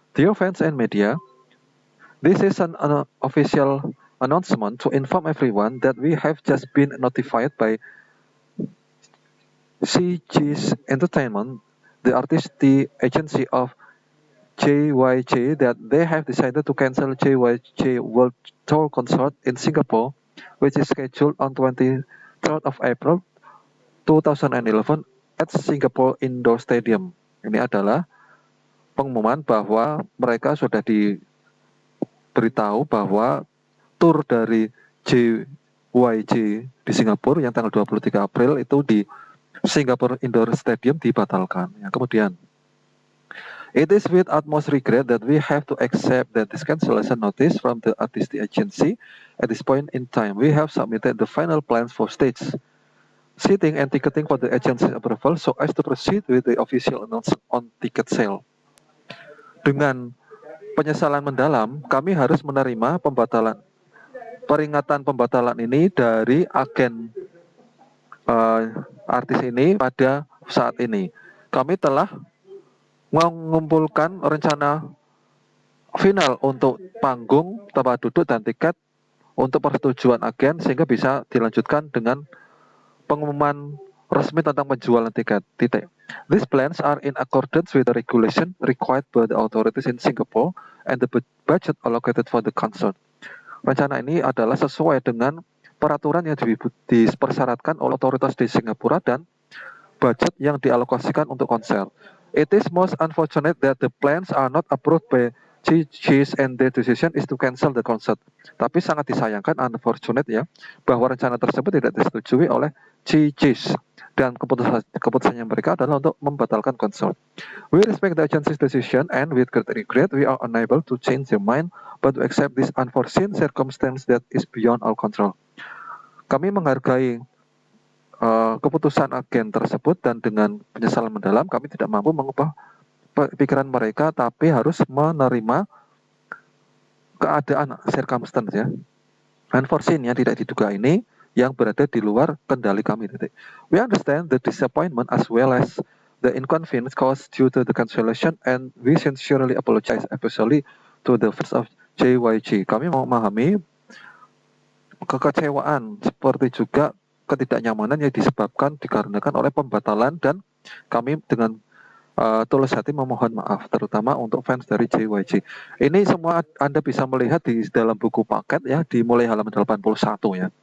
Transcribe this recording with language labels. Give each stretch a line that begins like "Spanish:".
English: Dear fans and media, this is an official announcement to inform everyone that we have just been notified by CG's Entertainment, the artistic agency of JYJ, that they have decided to cancel JYJ World Tour concert in Singapore, which is scheduled on 23rd of April 2011 at Singapore Indoor Stadium.
Indonesian: Ini adalah pengumuman bahwa mereka sudah diberitahu bahwa tur dari JYJ di Singapura yang tanggal 23 April itu di Singapore Indoor Stadium dibatalkan. Ya, kemudian,
English: it is with utmost regret that we have to accept that this cancellation notice from the artistic agency. At this point in time, we have submitted the final plans for stage seating and ticketing for the agency's approval so as to proceed with the official announcement on ticket sale.
Indonesian: Dengan penyesalan mendalam, kami harus menerima peringatan pembatalan ini dari agen artis ini pada saat ini. Kami telah mengumpulkan rencana final untuk panggung, tempat duduk, dan tiket untuk persetujuan agen sehingga bisa dilanjutkan dengan pengumuman resmi tentang penjualan tiket.
English: These plans are in accordance with the regulation required by the authorities in Singapore and the budget allocated for the concert.
Indonesian: Rencana ini adalah sesuai dengan peraturan yang dipersyaratkan oleh otoritas di Singapura dan budget yang dialokasikan untuk konser.
English: It is most unfortunate that the plans are not approved by CG's and their decision is to cancel the concert.
Indonesian: Tapi sangat disayangkan, unfortunate ya, bahwa rencana tersebut tidak disetujui oleh CG's dan keputusannya mereka adalah untuk membatalkan konser.
English: We respect the agency's decision and with great regret we are unable to change their mind but to accept this unforeseen circumstance that is beyond our control.
Indonesian: Kami menghargai keputusan agen tersebut dan dengan penyesalan mendalam kami tidak mampu mengubah pikiran mereka, tapi harus menerima keadaan circumstance ya, unforeseen yang tidak diduga ini yang berada di luar kendali kami.
English: We understand the disappointment as well as the inconvenience caused due to the cancellation and we sincerely apologize especially to the fans of JYJ.
Indonesian: Kami memahami kekecewaan seperti juga ketidaknyamanan yang disebabkan dikarenakan oleh pembatalan dan kami dengan tulus hati memohon maaf terutama untuk fans dari JYJ. Ini semua Anda bisa melihat di dalam buku paket ya, dimulai halaman 81 ya.